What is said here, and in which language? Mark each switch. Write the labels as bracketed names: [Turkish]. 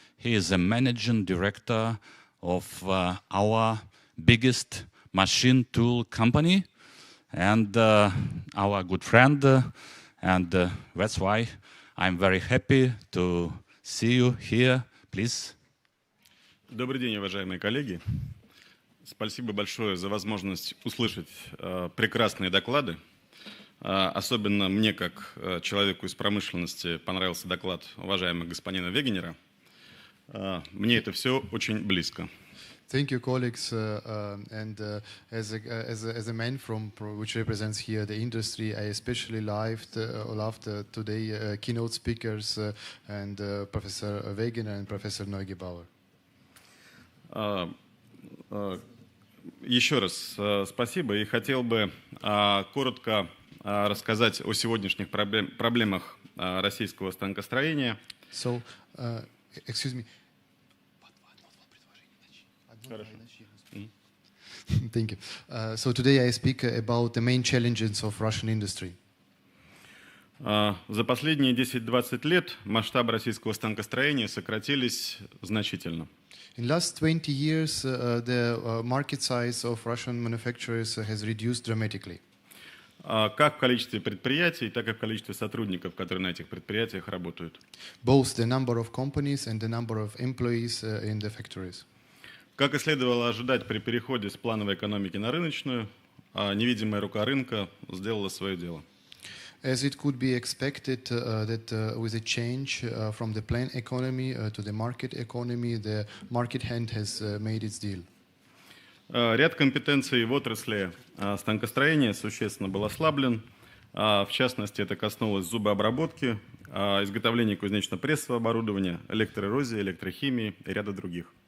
[English] He is a managing director of our biggest machine tool company. And our good friend, and that's why I'm very happy to see you here. Please. [Russian] Добрый день, уважаемые коллеги. Спасибо большое за возможность услышать прекрасные доклады. Особенно мне, как человеку из промышленности, понравился доклад уважаемого господина Вегенера. Мне это все очень близко. [English] Thank you, colleagues, and as a man from which represents here the industry, I especially loved today keynote speakers and Professor Wegener and Professor Neugebauer. [Russian] Еще раз спасибо, и хотел бы коротко рассказать о сегодняшних проблемах российского станкостроения. [English] So, excuse me. Thank you. So today I speak about the main challenges of Russian industry. [Russian] За последние 10-20 лет масштабы российского станкостроения сократились значительно. [English] In last 20 years, the market size of Russian manufacturers has reduced dramatically. [Russian] Как в количестве предприятий, так и в количестве сотрудников, которые на этих предприятиях работают. [English] Both the number of companies and the number of employees in the factories. [Russian] Как и следовало ожидать при переходе с плановой экономики на рыночную, невидимая рука рынка сделала свое дело. [English] As it could be expected that with a change from the plain economy to the market economy, the market hand has made its deal. [Russian] Ряд компетенций в отрасли станкостроения существенно был ослаблен. В частности, это коснулось зубообработки, изготовления кузнечно-прессового оборудования, электроэрозии, электрохимии и ряда других.